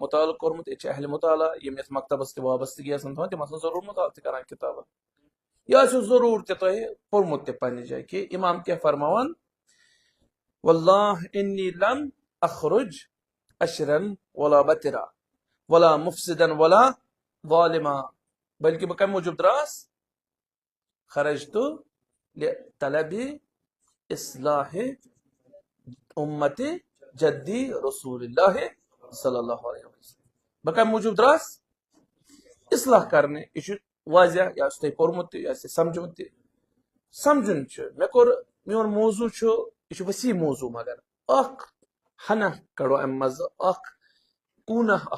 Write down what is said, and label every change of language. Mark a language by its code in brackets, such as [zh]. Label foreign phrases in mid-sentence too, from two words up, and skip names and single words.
[ks] مُطالعہٕ کوٚرمُت ییٚتہِ چھِ اہلِ مُطالعہ یِم یتھ مکتبس تہِ وابستگی آسان تھاوان تِم آسان ضروٗر مُطالعہٕ تہِ کران کِتابن یہِ آسیو ضروٗر تہِ تۄہہِ پوٚرمُت تہِ پننہِ جایہِ کہِ امام کیاہ فرماوان [ar] واللہ انی لم اخرج اشرن ولا بترا ولا مفسدن ولا ظالما [ks] بلکہ بہٕ کمہِ موٗجوٗب درٛاس [ar] خرجت لطلب اصلاح امت جدی رسول اللہ صلی اللہ علیہ وسلم [ks] بہٕ کمہِ موٗجوٗب درٛاس اصلاح کرنہِ یہِ چھُ واضح یہِ آسہِ تۄہہِ پوٚرمُت تہِ یہِ آسہِ سمجھمُت تہِ سمجھُن چھُ مےٚ کوٚر میون موضوٗع چھُ یہِ چھُ ؤسیع موضوٗع مگر اکھ ہنا کڑو امہِ منٛزٕ اکھ کوٗنہ اکھ